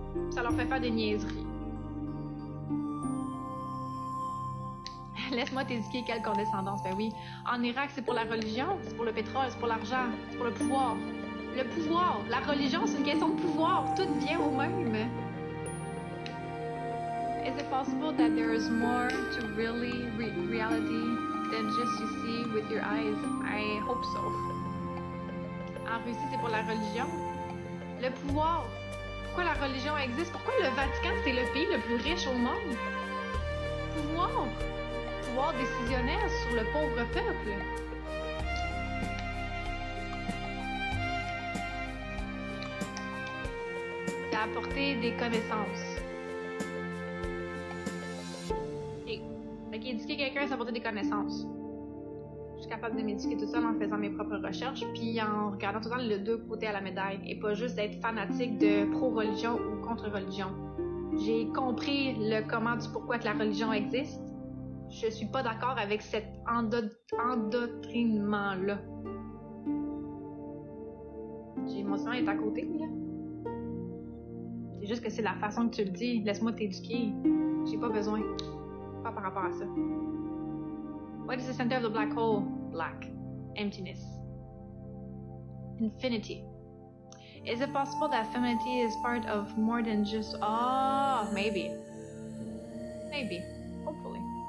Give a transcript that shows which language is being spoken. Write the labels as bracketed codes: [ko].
[fr] Ça leur fait faire des niaiseries. Laisse-moi t'éduquer, quelle condescendance. Ben oui. En Irak, c'est pour la religion, c'est pour le pétrole, c'est pour l'argent, c'est pour le pouvoir. Le pouvoir, la religion, c'est une question de pouvoir. Tout vient au même. [en] Is it possible that there is more to really reality than just you see with your eyes? I hope so. [fr] En Russie, c'est pour la religion. Le pouvoir. Pourquoi la religion existe? Pourquoi le Vatican, c'est le pays le plus riche au monde? Pouvoir. Pouvoir décisionnaire sur le pauvre peuple. C'est apporter des connaissances. Fait qu'éduquer quelqu'un, c'est apporter des connaissances. Je suis capable de m'éduquer tout seul en faisant mes propres recherches, puis en regardant tout le temps les deux côtés à la médaille, et pas juste être fanatique de pro-religion ou contre-religion. J'ai compris le comment du pourquoi que la religion existe. Je suis pas d'accord avec cet endoctrinement-là. J'ai émotion est à côté, là. C'est juste que c'est la façon que tu le dis. Laisse-moi t'éduquer. J'ai pas besoin. Pas par rapport à ça. [en] What is the center of the black hole? Black. Emptiness. Infinity. Is it possible that femininity is part of more than just... Oh, maybe. Maybe. Hopefully.